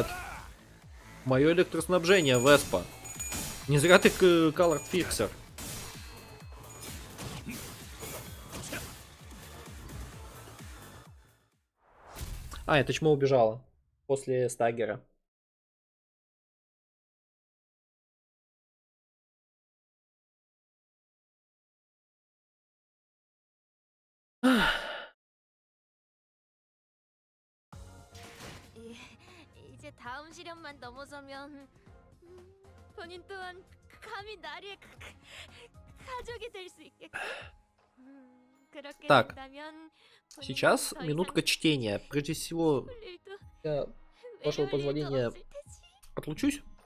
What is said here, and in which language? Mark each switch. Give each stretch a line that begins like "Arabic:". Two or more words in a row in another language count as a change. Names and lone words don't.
Russian: Мое электроснабжение, Веспа. Не зря ты Color Fixer. Это чмо убежала после стаггера.
Korean: 이제 다음 시련만 넘어서면 본인 또한 감히 나리의 가족이 될 수 있겠군. 그렇게
Russian: Так,
Korean: 된다면
Russian: сейчас минутка чтения. Прежде всего, я, с вашего позволения, отлучусь.